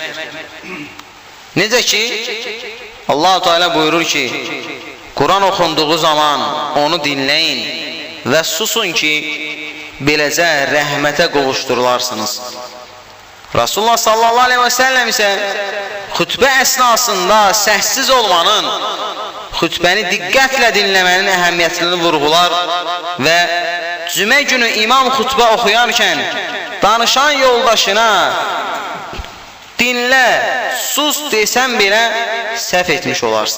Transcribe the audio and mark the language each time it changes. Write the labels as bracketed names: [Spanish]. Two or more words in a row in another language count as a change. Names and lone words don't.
[Azerbaijani] Necə ki Allah-u Teala buyurur ki [Turkish] Kur'an okunduğu zaman onu dinleyin ve susun ki [Azerbaijani] beləcə rəhmətə qovuşdurularsınız. Resulullah [Arabic] صلى الله عليه وسلم [Azerbaijani] ise xutbə əsnasında səssiz olmanın, xutbəni diqqətlə dinləmənin əhəmiyyətini vurğular və cümə günü imam xutbə oxuyarkən danışan yoldaşına dinlə, sus desən belə səhv etmiş olarsın.